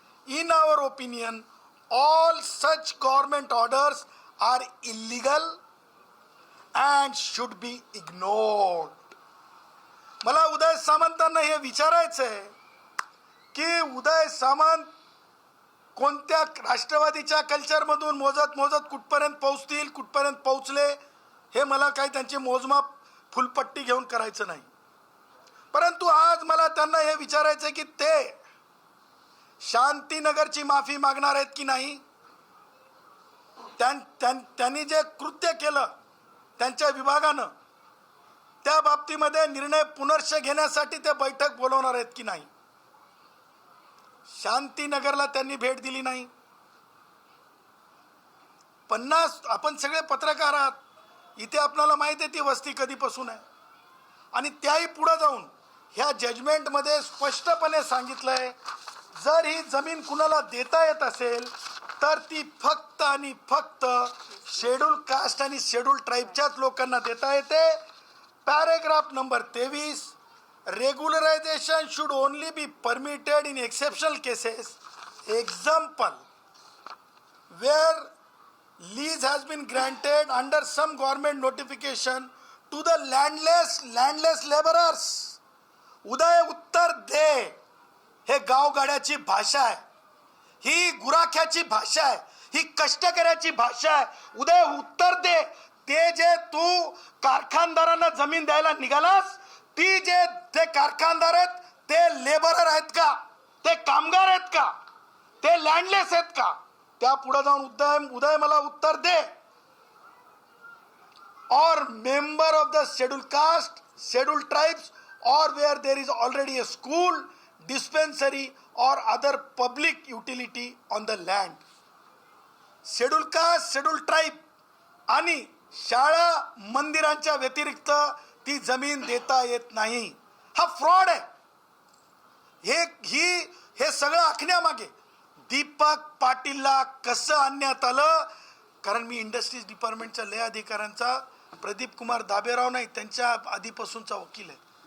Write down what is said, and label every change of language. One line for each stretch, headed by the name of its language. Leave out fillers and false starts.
English: In our opinion, all such government orders are illegal and should be ignored.
Marathi: मला उदय सामंतांना हे विचारायचं आहे की उदय सामंत कोणत्या राष्ट्रवादीच्या कल्चरमधून मोजत मोजत कुठपर्यंत पोहोचतील, कुठपर्यंत पोहोचले, हे मला काही त्यांचे मोजमाप फुलपट्टी घेऊन करायचं नाही. परंतु आज मला त्यांना हे विचारायचं आहे की ते शांतीनगरची माफी मागणार आहेत की नाही. त्यांनी जे कृत्य केलं त्यांच्या विभागानं, त्या बाबतीमध्ये निर्णय पुनर्श घेण्यासाठी ते बैठक बोलवणार आहेत की नाही. शांतीनगरला त्यांनी भेट दिली नाही. 50 आपण सगळे पत्रकार आहात, इथे आपल्याला माहिती आहे ती वस्ती कधीपासून आहे. आणि त्याही पुढे जाऊन ह्या जजमेंटमध्ये स्पष्टपणे सांगितलंय, जर ही जमीन कुणाला देता येत असेल तर ती फक्त आणि फक्त शेड्यूल कास्ट आणि शेड्यूल ट्राईबच्याच लोकांना देता येते.
English: Paragraph number 23, regularization should only be permitted in exceptional cases. Example, where lease has been granted under some government notification to the landless laborers.
Marathi: उदय उत्तर दे. हे गावगाड्याची भाषा आहे, ही गुराख्याची भाषा आहे, ही कष्टकऱ्याची भाषा आहे. उदय उत्तर दे. ते जे तू कारखानदारांना जमीन द्यायला निघालास, ती जे ते कारखानदार आहेत ते लेबरर आहेत का, ते कामगार आहेत का, ते लँडलेस आहेत का, त्या पुढे जाऊन उदय मला उत्तर दे.
Hindi: और
English: Member of the schedule caste, schedule tribes, or where there is already a school, dispensary or other public utility on the land.
Marathi: Schedule caste, schedule tribe आणि शाळा मंदिरांच्या व्यतिरिक्त ती जमीन देता येत नाही. हा फ्रॉड आहे. हे सगळं आखण्यामागे दीपक पाटीलला कसं आणण्यात आलं, कारण मी इंडस्ट्रीज डिपार्टमेंटच्या लय अधिकाऱ्यांचा, प्रदीप कुमार दाबेराव नाही त्यांच्या आधीपासूनचा वकील आहे.